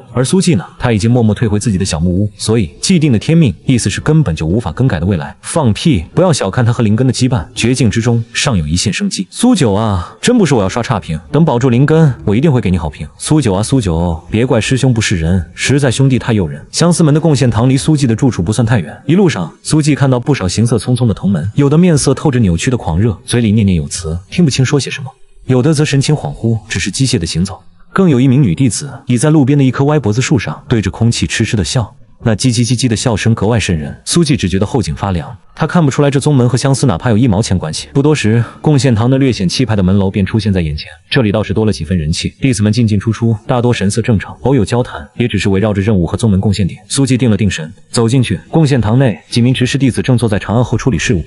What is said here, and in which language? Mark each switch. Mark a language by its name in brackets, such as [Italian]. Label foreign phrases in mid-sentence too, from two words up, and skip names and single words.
[Chinese] 而蘇季呢，他已經默默退回自己的小木屋，所以既定的天命，意思是根本就無法更改的未來。放屁！不要小看他和靈根的羈絆，絕境之中尚有一線生機。蘇九啊，真不是我要刷差評，等保住靈根，我一定會給你好評。蘇九啊，蘇九，別怪師兄不是人，實在兄弟太誘人。相思門的貢獻堂離蘇季的住處不算太遠，一路上，蘇季看到不少行色匆匆的同門，有的面色透着扭曲的狂熱，嘴裡念念有詞，聽不清說些什麼；有的則神情恍惚，只是機械的行走。更有一名女弟子倚在路邊的一棵歪脖子樹上，對着空氣痴痴的笑。那叽叽叽叽的笑聲格外瘆人。蘇季只覺得後頸發涼，他看不出來這宗門和相思哪怕有1毛錢關係。不多時，貢獻堂那略顯氣派的門樓便出現在眼前，這裡倒是多了幾分人氣，弟子們進進出出，大多神色正常，偶有交談，也只是圍繞着任務和宗門貢獻點。蘇季定了定神，走進去，貢獻堂內幾名執事弟子正坐在長案後處理事務。